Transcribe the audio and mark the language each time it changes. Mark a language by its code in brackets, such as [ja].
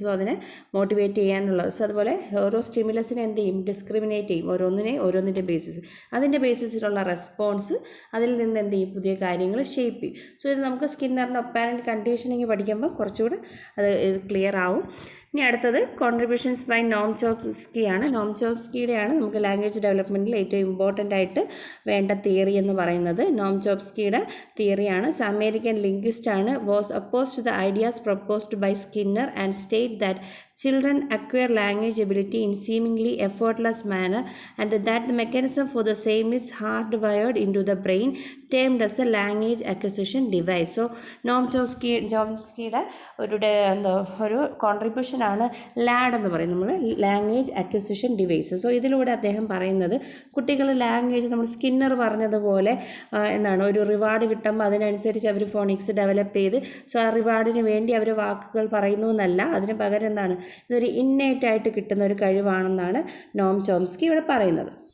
[ml] So അതിനെ motivate ചെയ്യാനുള്ളത്. So അതുപോലെ ഓരോ സ്റ്റിമുലസിനെ എന്ത് ചെയ്യും, ഡിസ്ക്രിമിനേറ്റ് ചെയ്യും, ഓരോന്നിൻ്റെ ബേസിസ്, അതിൻ്റെ ബേസിസിലുള്ള റെസ്പോൺസ്, അതിൽ നിന്ന് എന്ത് ചെയ്യും, പുതിയ കാര്യങ്ങൾ ഷേപ്പ് ചെയ്യും. സോ ഇത് നമുക്ക് സ്കിന്നറിൻ്റെ ഒപ്പാരൻറ്റ് കണ്ടീഷനിങ് പഠിക്കുമ്പോൾ കുറച്ചുകൂടെ അത് ക്ലിയർ ആവും. ഇനി അടുത്തത് കോൺട്രിബ്യൂഷൻസ് ബൈ നോം ചോംസ്കി ആണ്. നോം ചോംസ്കിയുടെയാണ് നമുക്ക് ലാംഗ്വേജ് ഡെവലപ്മെൻറ്റിൽ ഏറ്റവും ഇമ്പോർട്ടൻ്റ് ആയിട്ട് വേണ്ട തിയറി എന്ന് പറയുന്നത്. നോം ചോംസ്കിയുടെ തിയറിയാണ്. അമേരിക്കൻ ലിംഗ്വിസ്റ്റ് ആണ്. [en] Was opposed to the ideas proposed by Skinner and state that children acquire language ability in seemingly effortless manner and that the mechanism for the same is hardwired into the brain, termed as the language acquisition device. [ml] So നോം ചോംസ്കിയുടെ ഒരു കോൺട്രിബ്യൂഷനാണ് LAD എന്ന് പറയും, നമ്മൾ language acquisition device. So ഇതിലൂടെ അദ്ദേഹം പറയുന്നത് കുട്ടികൾ language നമ്മൾ Skinner പറഞ്ഞതുപോലെ ഒരു റിവാർഡ് കിട്ടുമ്പോൾ അതിനനുസരിച്ച് അവർ ഫോണിക്സ് ഡെവലപ്പ് ചെയ്ത്, സോ ആ റിവാർഡിന് വേണ്ടി അവർ വാക്കുകൾ പറയുന്നു എന്നല്ല, അതിന് പകരം ഇതൊരു ഇന്നേറ്റായിട്ട് കിട്ടുന്ന ഒരു കഴിവാണെന്നാണ് നോം ചോംസ്കി ഇവിടെ പറയുന്നത്.